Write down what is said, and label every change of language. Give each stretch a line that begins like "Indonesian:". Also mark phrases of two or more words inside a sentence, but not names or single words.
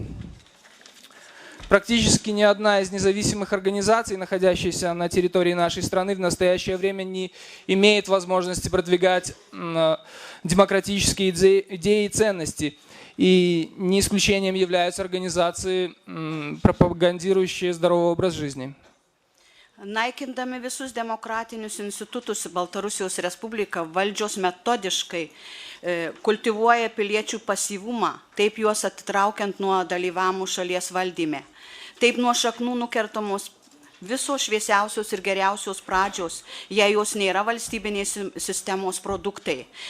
Russian: Практически ни одна из независимых организаций, находящихся на территории нашей страны, в настоящее время не имеет возможности продвигать демократические идеи и ценности. И не исключением являются организации, пропагандирующие здоровый образ жизни.
Lithuanian: Naikindami visus demokratinius institutus, Baltarusijos Respublika valdžios metodiškai kultivuoja piliečių pasyvumą, taip juos atitraukiant nuo dalyvavimų šalies valdyme. Taip nuo šaknų nukertamos visos šviesiausios ir geriausios pradžios, jei jos nėra valstybinės sistemos produktai.